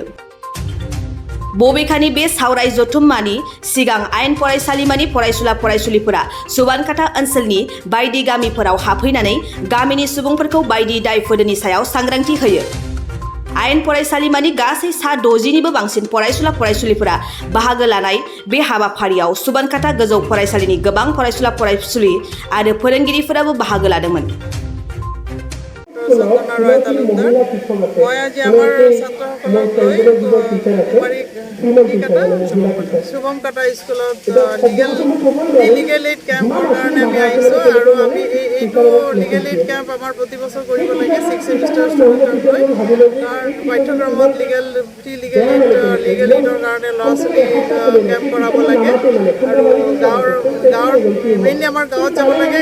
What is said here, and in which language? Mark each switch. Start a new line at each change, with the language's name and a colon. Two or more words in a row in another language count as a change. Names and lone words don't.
Bodo: बबेखानि बे सावराय जथुम्मानि सिगां आयेन फरायसालिमानि फरायसुला फरायसुलिफोरा सुबानकाटा ओनसोलनि बायदि गामिफोराव हाबफैनानै गामिनि सुबुंफोरखौ बायदि दायफोरनि सायाव सांग्रांथि होयो। आयेन फरायसालिमानि गासै 60निबो बांसिन फरायसुला फरायसुलिफोरा बाहागो लानाय बे हाबाफारियाव सुबानकाटा गोजौ फरायसालिनि गोबां फरायसुला फरायसुलि आरो फोरोंगिरिफोराबो बाहागो लादोंमोन।
Assamese: চন্দনা ৰয় তালুকদাৰ মই আজি আমাৰ ছাত্ৰসকলক লৈ শুভমকাটা স্কুলত
English: legal aid camp
Assamese: কাৰণে আমি আহিছোঁ আৰু আমি এইটো
English: legal aid camp
Assamese: আমাৰ প্ৰতি বছৰ কৰিব লাগে 6
English: semester student
Assamese: লৈ তাৰ পাঠ্যক্ৰমত
English: legal aid
Assamese: কাৰণে ল'ৰা ছোৱালী কেম্প কৰাব লাগে আৰু গাঁৱৰ মেইনলি আমাৰ গাঁৱত যাব লাগে।